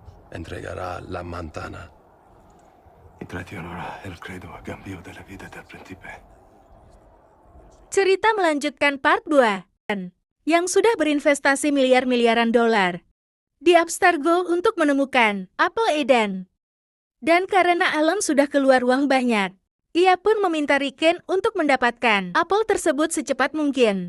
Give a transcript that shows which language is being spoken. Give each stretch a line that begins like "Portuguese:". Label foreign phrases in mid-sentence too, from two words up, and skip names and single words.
Spanish: entregará la manzana. Y traicionará el credo a cambio de la vida del príncipe.
Indonesian: Cerita melanjutkan part 2. Yang sudah berinvestasi miliar-miliaran dolar di Abstergo untuk menemukan apel Eden. Dan karena Alan sudah keluar uang banyak, ia pun meminta Riken untuk mendapatkan apel tersebut secepat mungkin.